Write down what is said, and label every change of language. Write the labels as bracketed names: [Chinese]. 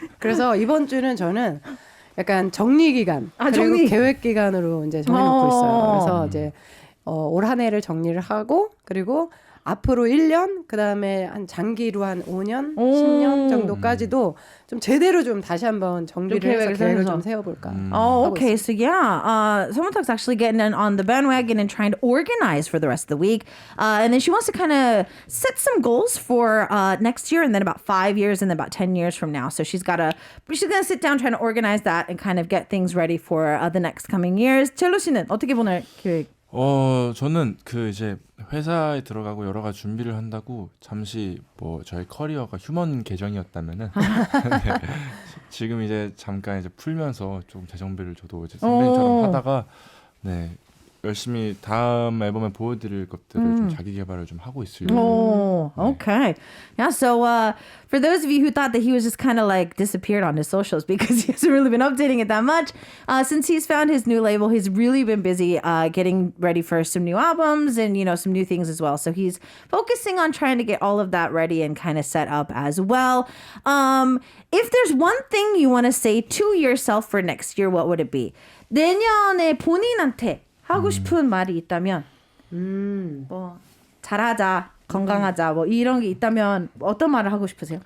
[Korean] 그래서 이번 주는 저는 약간 정리 기간 그리고 정리. 계획 기간으로 이제 정해놓고 있어요. 그래서 이제 올 한 해를 정리를 하고 그리고 앞으로 1년 그다음에 한 장기로 한 5년, 10년 정도까지도 좀 제대로 좀 다시 한번 정리를 해서 계획을 좀 세워볼까. [English] okay. So yeah, Samantha's actually getting on the bandwagon and trying to organize for the rest of the week. And then she wants to kind of set some goals for next year and then about 5 years and then about 10 years from now. So she's going to sit down trying to organize that and kind of get things ready for the next coming years. [Korean] 젤로 씨는 어떻게 보낼 계획? 저는 그 이제 회사에 들어가고 여러 가지 준비를 한다고 잠시 뭐 저희 커리어가 휴먼 계정이었다면은 네, 지금 이제 잠깐 이제 풀면서 좀 재정비를 저도 이제 선배님처럼 하다가 네 열심히 다음 앨범에 보여드릴 것들을 좀 자기 개발을 좀 하고 있어요. [English] Okay. Yeah, so for those of you who thought that he was just kind of like disappeared on his socials because he hasn't really been updating it that much, since he's found his new label, he's really been busy getting ready for some new albums and, some new things as well. So he's focusing on trying to get all of that ready and kind of set up as well. If there's one thing you want to say to yourself for next year, what would it be? [Korean] 내년에 본인한테 하고 싶은 말이 있다면 뭐 잘하자, 건강하자 뭐 이런 게 있다면 어떤 말을 하고 싶으세요?